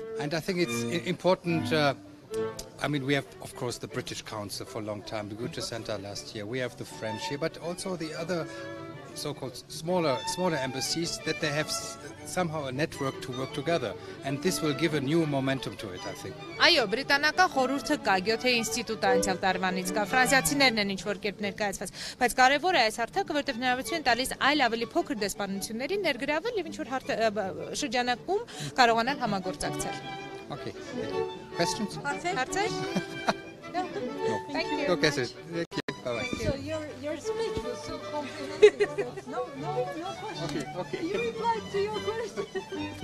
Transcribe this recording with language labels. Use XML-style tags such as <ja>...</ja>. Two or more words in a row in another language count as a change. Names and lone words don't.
<en>And I think it's important. I mean, we have, of course, the British Council for a long time, the Goethe Center last year. We have the French here, but also the other so-called smaller embassies that they have somehow a network to work together, and this will give a new momentum to it, I think.</en> <hy>Այո, բրիտանական խորհուրդը կա, Գյոթե ինստիտուտը անցյալ տարվանից կա, ֆրանսիացիներն են ինչ-որ կերպ ներկայացված, բայց կարևոր է այս հարթակը, որտեղ հնարավորություն տալիս այլ ավելի փոքր դեսպանություններին ներգրավել եւ ինչ-որ շրջանակում կարողանալ համագործակցել։</hy> <en>Okay. Questions? Հարցեր? No. Thank you. Okay, sir. Thank you. Bye-bye. So your speech was so comprehensive. No question. Okay. You replied to your question.</en>